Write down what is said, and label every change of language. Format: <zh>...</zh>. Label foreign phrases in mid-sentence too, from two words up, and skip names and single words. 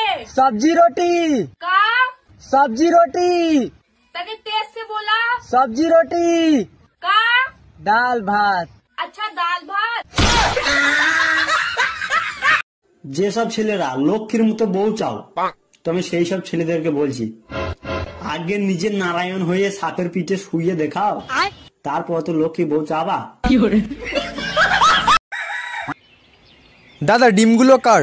<hi>सब्जी रोटी का सब्जी रोटी तने तेज से बोला। सब्जी रोटी का दाल भात। अच्छा दाल भात।</hi> <bn>যেসব ছেলেরা লক্ষ্মীর মতো বউ চাও, তো আমি সেই সব ছেলেদেরকে বলছি, আগে নিজে নারায়ণ হয়ে সাপের পিঠে শুয়ে দেখাও, তারপর তো লক্ষ্মী বউ চাবা। দাদা ডিমগুলো কার?</bn>